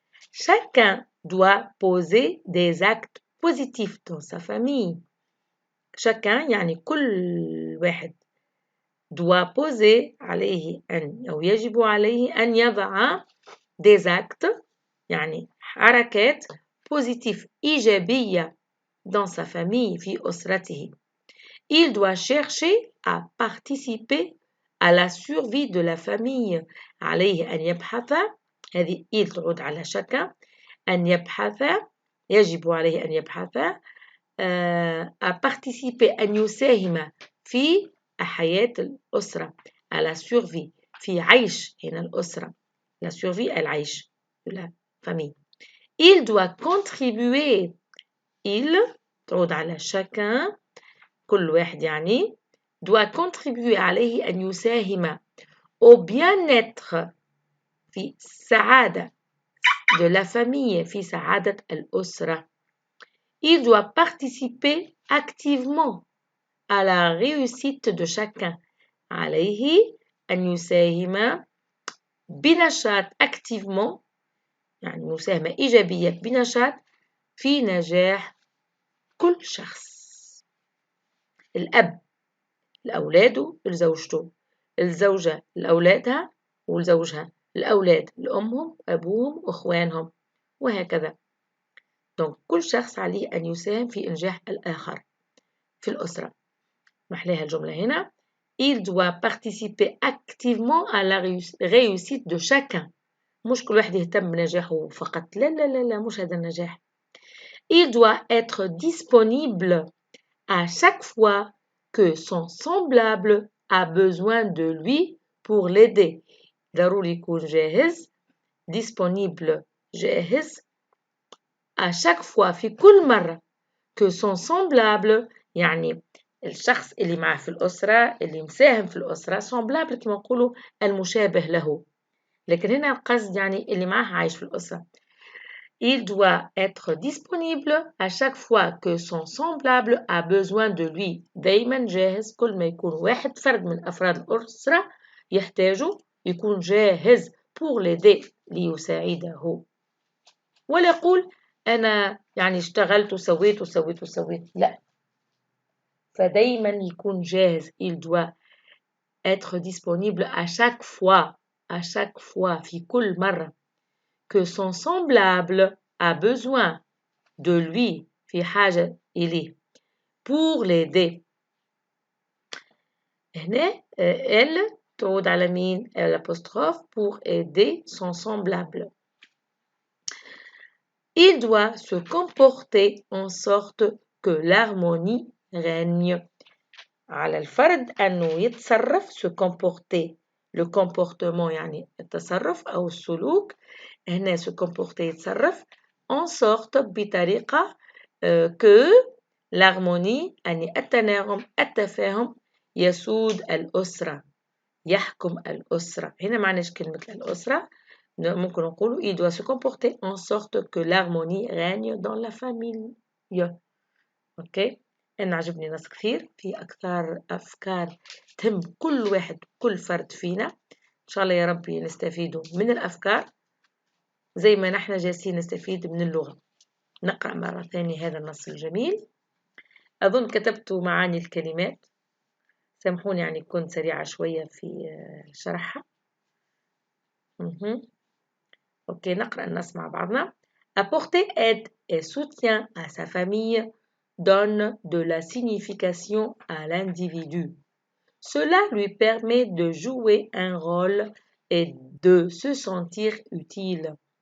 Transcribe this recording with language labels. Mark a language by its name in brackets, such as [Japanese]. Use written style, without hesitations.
[French] Chacun doit poser des actes positifs dans sa famille. Chacun [Arabic] يعني كل واحد [French] doit poser [Arabic] عليه أو يجب عليه أن يضع [French] des actes [Arabic] يعني حركات [French] positifs [Arabic] إيجابية [French] dans sa famille [Arabic] في أسرته. [French] Il doit chercher à participer à la survie de la famille. [Arabic] عليه أن يبحث، هذه il تعود على chacun، أن يبحث، يجب عليه أن يبحث [French] à participer [Arabic] أن يساهم في حياة الأسرة [French] à la survie [Arabic] في عيش هنا الأسرة [French] la survie [Arabic] العيش [French] de la famille. Il doit contribuer il [Arabic] تعود على chacun كل واحد يعني [French] doit contribuer [Arabic] عليه أن يساهم [French] au bien-être [Arabic] في السعادة [French] de la famille [Arabic] في سعادة الأسرة. [French] Il doit participer activement à la réussite de chacun. [Arabic] عليه أن يساهم بنشاط [French] activement [Arabic] يعني مساهمة إيجابية بنشاط في نجاح كل شخص. الأب لأولاده لزوجته، الزوجة لأولادها ولزوجها، الأولاد لأمهم أبوهم وإخوانهم وهكذا. [French] donc [Arabic] كل شخص عليه أن يساهم في إنجاح الآخر في الأسرة. محلاها الجملة هنا [French] il doit participer activement à la réussite de chacun. [Arabic] مش كل واحد يهتم بنجاحه فقط، لا لا لا لا، مش هذا النجاح. [French] il doit être disponible à chaque fois que son semblable a besoin de lui pour l'aider. [Arabic] ضروري يكون جاهز [French] disponible [Arabic] جاهز [French] à chaque fois [Arabic] في كل مرة [French] que son semblable [Arabic] يعني الشخص اللي معه في الأسرة اللي مساهم في الأسرة semblable كما نقولوا المشابه له، لكن هنا القصد يعني اللي معه عايش في الأسرة. [French] Il doit être disponible à chaque fois que son semblable a besoin de lui. [Arabic] دايما جاهز كل ما يكون واحد فرد من أفراد الأسرة يحتاجه يكون جاهز [French] pour l'aider [Arabic] ليساعده. ولا يقول أنا يعني اشتغلت وسويت. لا، فدايما يكون جاهز. [French] Il doit être disponible à chaque fois [Arabic] في كل مرة [French] que son semblable a besoin de lui [Arabic] في حاجة إليه [French] pour l'aider. [Arabic] هنا [French] elle [Arabic] تعود على مين؟ [French] l'apostrophe pour aider son semblable. Il doit se comporter en sorte que l'harmonie règne. [Arabic] على الفرد أنه يتصرف [French] se comporter. Le comportement [Arabic] يعني التصرف أو السلوك. هنا [French] se comporter [Arabic] يتصرف [French] en sorte [Arabic] بطريقة [French] que l'harmonie [Arabic] يعني التناغم التفاهم يسود الأسرة، يحكم الأسرة. هنا معناش كلمة الأسرة، ممكن نقول [French] il doit se comporter en sorte que l'harmonie règne dans la famille. [Arabic] اوكي، انا عجبني ناس كثير في اكثر افكار تهم كل واحد كل فرد فينا. ان شاء الله يا ربي نستفيدوا من الافكار زي ما نحن جالسين نستفيد من اللغة. نقرأ مرة ثانية هذا النص الجميل. أظن كتبت معاني الكلمات، سامحوني يعني كنت سريعة شوية في شرحها. أوكي، نقرأ النص مع بعضنا. [French] Apporter aide et soutien à sa famille donne de la signification à l'individu. Cela lui permet de jouer un rôle et de se sentir utile.